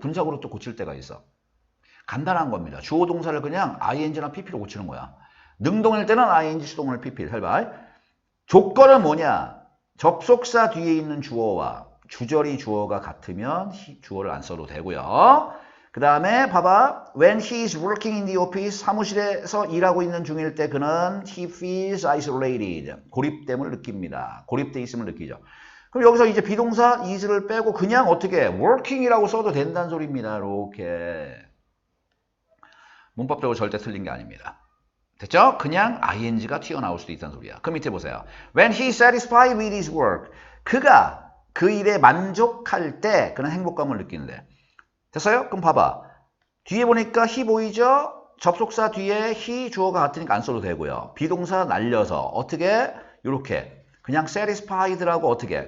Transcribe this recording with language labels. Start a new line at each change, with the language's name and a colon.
Korean: 분사구로 또 고칠 때가 있어. 간단한 겁니다. 주어 동사를 그냥 ing나 pp로 고치는 거야. 능동일 때는 ing, 수동을 pp. 해봐. 조건은 뭐냐? 접속사 뒤에 있는 주어와 주절이 주어가 같으면 주어를 안 써도 되고요. 그 다음에 봐봐.
English: When he is working in the office,
Korean: 사무실에서 일하고 있는 중일 때 그는
English: he feels isolated.
Korean: 고립됨을 느낍니다. 고립돼 있음을 느끼죠. 그럼 여기서 이제 비동사 is를 빼고 그냥 어떻게 working이라고 써도 된다는 소리입니다. 이렇게. 문법적으로 절대 틀린 게 아닙니다. 됐죠? 그냥 ing가 튀어나올 수도 있다는 소리야. 그 밑에 보세요.
English: When he is satisfied with his work.
Korean: 그가 그 일에 만족할 때 그는 행복감을 느끼는데. 됐어요? 그럼 봐봐. 뒤에 보니까 he 보이죠? 접속사 뒤에 he 주어가 같으니까 안 써도 되고요. 비동사 날려서 어떻게? 이렇게 그냥 satisfied라고 어떻게?